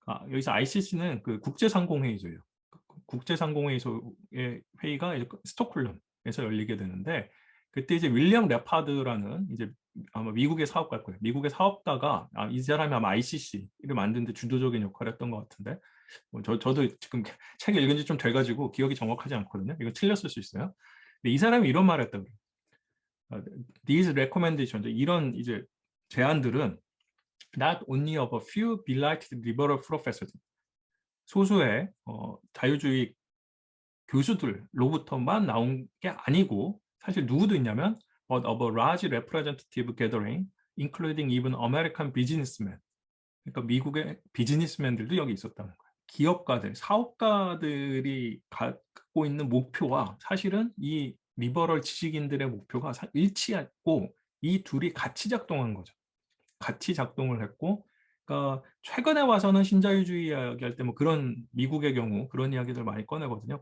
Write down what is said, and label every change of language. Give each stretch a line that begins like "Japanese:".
Korean: 여기서 ICC는 그 국제상공회의소예요. 국제상공회의소의 회의가 이제 스톡홀름에서 열리게 되는데 그때 이제 윌리엄 레파드라는 이제 아마 미국의 사업가일 거예요. 미국의 사업가가 이 사람이 아마 ICC를 만드는데 주도적인 역할을 했던 것 같은데 저도 지금 책 읽은 지 좀 돼가지고 기억이 정확하지 않거든요. 이거 틀렸을 수 있어요. 근데 이 사람이 이런 말을 했다고 그래요.
English: These recommendations,
Korean: 이런 이제 제안들은
English: not only of a few belighted liberal professors,
Korean: 소수의 자유주의 교수들로부터만 나온 게 아니고 사실 누구도 있냐면
English: but of a large representative gathering, including even American businessmen.
Korean: 그러니까 미국의 비즈니스맨들도 여기 있었다는 거예요. 기업가들, 사업가들이 갖고 있는 목표와 사실은 이 리버럴 지식인들의 목표가 일치했고 이 둘이 같이 작동한 거죠. 같이 작동을 했고 그러니까 최근에 와서는 신자유주의 이야기할 때 뭐 그런 미국의 경우 그런 이야기들 많이 꺼내거든요.